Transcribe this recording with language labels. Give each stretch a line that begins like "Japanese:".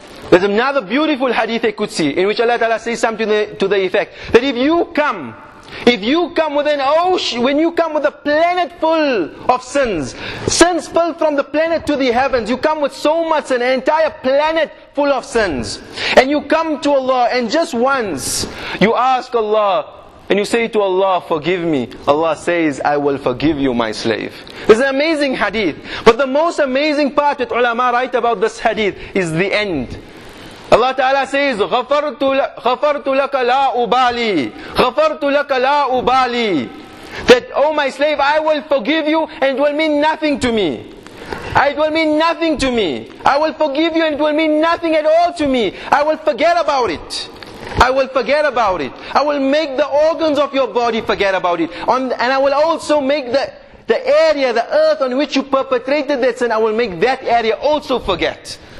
English: There's another beautiful hadith I could see in which Allah Ta'ala says something to the effect that if you come with an ocean, when you come with a planet full of sins full from the planet to the heavens, you come with so much, an entire planet full of sins, and you come to Allah and just once you ask Allah and you say to Allah, forgive me. Allah says, I will forgive you, my slave. This is an amazing hadith. But the most amazing part that ulama write about this hadith is the end. Allah Ta'ala says,
Arabic: غَفَرْتُ لَكَ لَا أُبَالِي غَفَرْتُ لَكَ لَا أُبَالِي.
English: That, oh my slave, I will forgive you and it will mean nothing to me. It will mean nothing to me. I will forgive you and it will mean nothing at all to me. I will forget about it. I will forget about it. I will make the organs of your body forget about it. And I will also make the area, the earth on which you perpetrated that sin, I will make that area also forget.